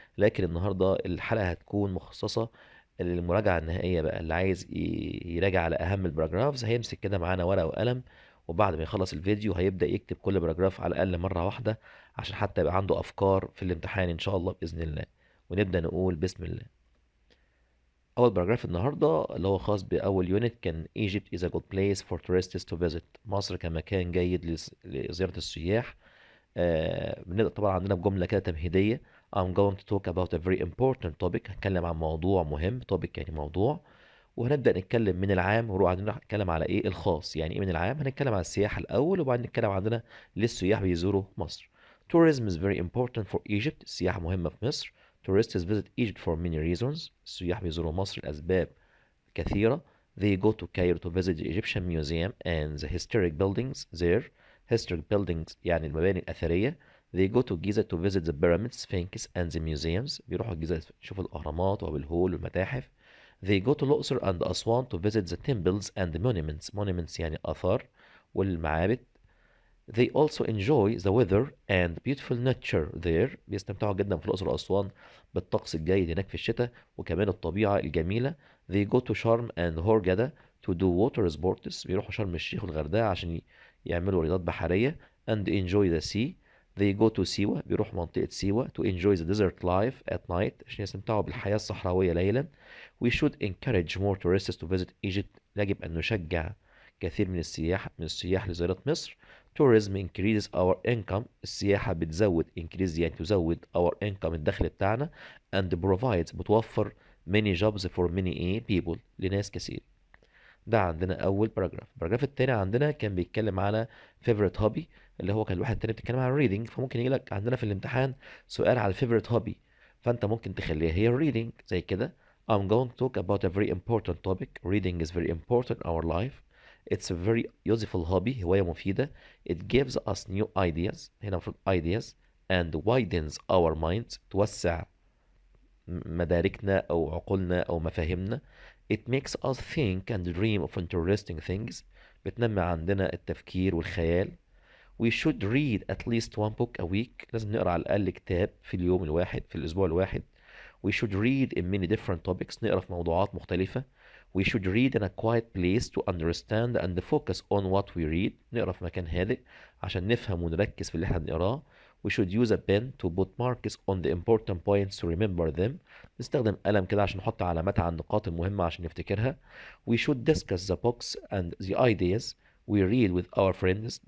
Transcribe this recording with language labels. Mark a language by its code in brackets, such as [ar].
[ar] لكن النهاردة الحلقة هتكون مخصصة المراجعة النهائية بقى، اللي عايز يراجع على أهم البراجرافز هيمسك كده معانا ورقة وقلم، وبعد ما يخلص الفيديو هيبدأ يكتب كل باراجراف على الأقل مرة واحدة، عشان حتى يبقى عنده أفكار في الامتحان إن شاء الله بإذن الله. ونبدأ نقول بسم الله. أول باراجراف النهاردة اللي هو خاص بأول يونت كان [en] Egypt is a good place for tourists to visit. [ar] مصر كمكان جيد لزيارة السياح. بنبدأ طبعا عندنا بجملة كده تمهيدية. [en] I'm going to talk about a very important topic. [ar] هنتكلم عن موضوع مهم. topic يعني موضوع. وهنبدأ نتكلم من العام ونروح عندنا نتكلم على ايه الخاص. يعني ايه من العام؟ هنتكلم عن السياحة الأول، وبعدين نتكلم عندنا ليه السياح بيزوروا مصر. [en] Tourism is very important for Egypt. [ar] السياحة مهمة في مصر. [en] Tourists visit Egypt for many reasons. [ar] السياح بيزوروا مصر لأسباب كثيرة. [en] They go to Cairo to visit the Egyptian Museum and the historic buildings there. Historic buildings [ar] يعني المباني الأثرية. [en] They go to Giza to visit the pyramids, Sphinx and the museums. [ar] بيروحوا الجيزة يشوفوا الأهرامات وأبو الهول والمتاحف. [en] They go to الأقصر and Aswan to visit the temples and the monuments. [ar] Monuments يعني آثار والمعابد. [en] They also enjoy the weather and beautiful nature there. [ar] بيستمتعوا جدا في الأقصر وأسوان بالطقس الجيد هناك في الشتاء، وكمان الطبيعة الجميلة. [en] They go to Sharm and Hurghada to do water sports. [ar] بيروحوا شرم الشيخ والغردقة عشان يعملوا رياضات بحرية. [en] And enjoy the sea. They go to سيوة. [ar] بيروحوا منطقة سيوة [en] to enjoy the desert life at night [ar] عشان يستمتعوا بالحياة الصحراوية ليلا. [en] We should encourage more tourists to visit Egypt. [ar] يجب أن نشجع كثير من السياح لزيارة مصر. [en] Tourism increases our income. [ar] السياحة بتزود increase يعني تزود [en] our income [ar] الدخل بتاعنا. [en] And provides بتوفر many jobs for many people [ar] لناس كثير. ده عندنا أول باراجراف. الباراجراف التاني عندنا كان بيتكلم على favorite hobby، اللي هو كان الواحد التاني بيتكلم على reading. فممكن يجي لك عندنا في الامتحان سؤال على favorite hobby، فأنت ممكن تخليها هي reading زي كده. [en] I'm going to talk about a very important topic. Reading is very important in our life. It's a very useful hobby. [ar] هواية مفيدة. [en] It gives us new ideas. [ar] هنا المفروض ideas. [en] And widens our minds. [ar] توسع مداركنا أو عقولنا أو مفاهيمنا. [en] It makes us think and dream of interesting things. [ar] بتنمي عندنا التفكير والخيال. [en] We should read at least one book a week. [ar] لازم نقرأ على الأقل كتاب في اليوم الواحد، في الأسبوع الواحد. [en] We should read in many different topics. [ar] نقرأ في موضوعات مختلفة. [en] We should read in a quiet place to understand and focus on what we read. [ar] نقرأ في مكان هادئ عشان نفهم ونركز في اللي احنا بنقراه. [en] We should use a pen to put marks on the important points to remember them. [ar] نستخدم قلم كده عشان نحط علامات على النقاط المهمة عشان نفتكرها. [en] We should discuss the books and the ideas we read with our friends.